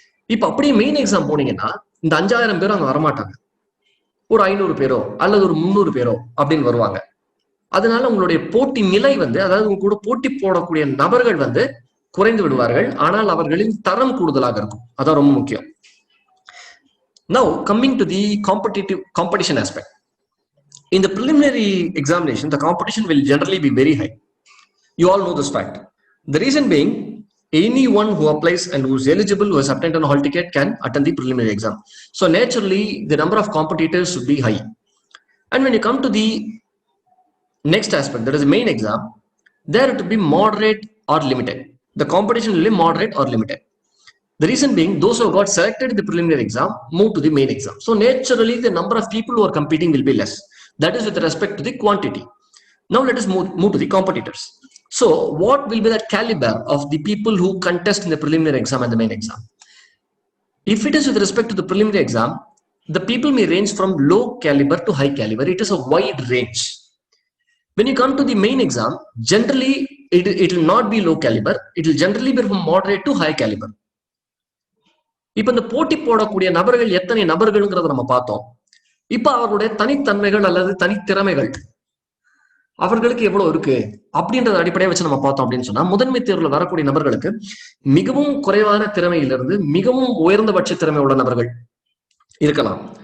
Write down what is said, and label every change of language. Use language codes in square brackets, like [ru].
[ta] இப்ப அப்படியே main exam போனீங்கன்னா இந்த 5000 பேரும் அங்க வரமாட்டாங்க, ஒரு 500 பேரோ அல்லது ஒரு 300 பேரோ அப்படின்னு வருவாங்க. அதனால உங்களுடைய போட்டி நிலை வந்து, அதாவது உங்க கூட போட்டி போடக்கூடிய நபர்கள் வந்து குறைந்து விடுவார்கள். ஆனால் அவர்களின் தரம் கூடுதலாக இருக்கும். அதான் ரொம்ப முக்கியம். [en] Now coming to the competition aspect. In the preliminary examination, the competition will generally be very high. You all know this fact. The reason being, anyone who applies and who is eligible, who has obtained a hall ticket, can attend the preliminary exam. So naturally, the number of competitors should be high. And when you come to the next aspect, that is the main exam, there it will be moderate or limited. The competition will be moderate or limited. The reason being, those who got selected in the preliminary exam move to the main exam. So naturally, the number of people who are competing will be less. That is with respect to the quantity. Now let us move to the competitors. So what will be the caliber of the people who contest in the preliminary exam and the main exam? If it is with respect to the preliminary exam, the people may range from low caliber to high caliber. It is a wide range. When you come to the main exam, generally it will not be low caliber. It will generally be from moderate to high caliber. [ta] இப்ப இந்த போட்டி போடக்கூடிய நபர்கள் எத்தனை நபர்கள்ங்கிறத நம்ம பார்த்தோம். இப்ப அவர்களுடைய தனித்தன்மைகள் அல்லது தனித்திறமைகள் அவர்களுக்கு எவ்வளவு இருக்கு அப்படின்றத அடிப்படையை வச்சு நம்ம பார்த்தோம் அப்படின்னு சொன்னா, முதன்மை தேர்வுல வரக்கூடிய நபர்களுக்கு மிகவும் குறைவான திறமையிலிருந்து மிகவும் உயர்ந்தபட்ச திறமை உள்ள நபர்கள் இருக்கலாம்.